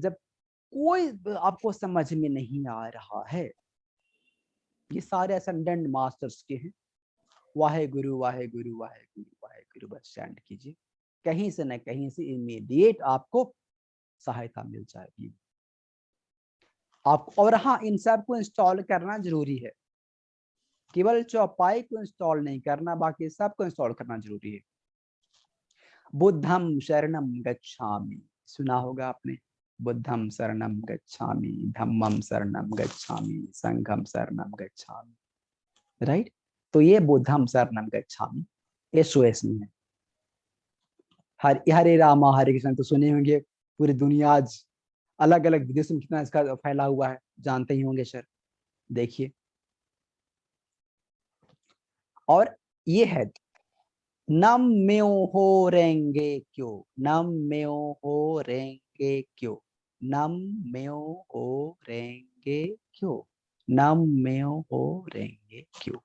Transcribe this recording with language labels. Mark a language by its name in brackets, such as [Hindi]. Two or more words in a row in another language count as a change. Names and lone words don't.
[Hindi] जब कोई आपको समझ में नहीं आ रहा है, ये सारे [English] ascendant masters [Hindi] के हैं, वाहे गुरु वाहे गुरु वाहे गुरु वाहे गुरु, बस स्टैंड कीजिए, कहीं से न कहीं से इमीडिएट आपको सहायता मिल जाएगी आप। और हाँ, इन सब को इंस्टॉल करना जरूरी है, केवल चौपाई को इंस्टॉल नहीं करना, बाकी सबको इंस्टॉल करना जरूरी है। [Pali] बुद्धम शरणम गच्छामि, [Hindi] सुना होगा आपने, [Pali] बुद्धम शरणम गच्छामि, धम्मम शरणम गच्छामि, संघम शरणम गच्छामि, [Hindi] राइट। तो ये [Pali] बुद्धम शरणम गच्छामि [Hindi] SOS में है। हरे रामा हरे कृष्ण तो सुने होंगे, पूरी दुनिया आज अलग अलग विदेशों में कितना इसका फैला हुआ है, जानते ही होंगे सर। देखिए, और ये है [Japanese] 南無妙法蓮華経, 南無妙法蓮華経, 南無妙法蓮華経, 南無妙法蓮華経.